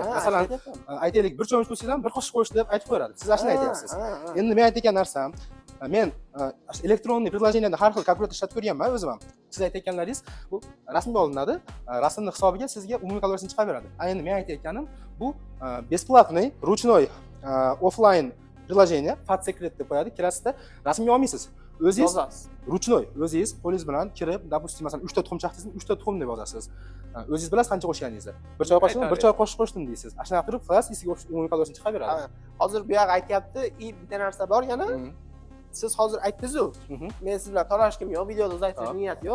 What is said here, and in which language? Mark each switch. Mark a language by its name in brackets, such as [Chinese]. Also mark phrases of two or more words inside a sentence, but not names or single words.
[Uzbek] Masalan, aytaylik, bir cho'mich qo'ysangiz ham bir qoshiq qo'yish deb aytib qo'yadi. Siz ashuni aytyapsiz. Endi men aytayotgan narsam, men [Russian] электронный приложенияларда [Uzbek] har xil kalkulyator ishlatib ko'rganman o'zim ham. Siz aytayotganlaringiz bu rasmga olinadi, rasmning hisobiga sizga umumiy kaloriyasini chiqarib beradi. Endi men aytayotganim bu [Russian] бесплатный, ручной, offline приложение, [Uzbek] Fat Secret deb qo'yadi. Kirasizda rasmga olmaysiz. O'zingiz ruchnoy, o'zingiz qo'lingiz bilan kirib, допустим, masalan 3 ta tuxum chaqdingiz, 3 ta tuxum deb yozasiz. O'zingiz bilasiz qancha qo'shganingizni. Bir choy qoshiqmi, bir choy qoshiq qo'shdim deysiz. Ashuna qilib qilasiz, sizga umumiy kaloriyasini chiqarib beradi. Hozir bu yoq aytyapti, bitta narsa bor yana. Siz hozir aytdingiz-ku, men siz bilan talashkim yo'q, videoda aytishga niyat yo'q.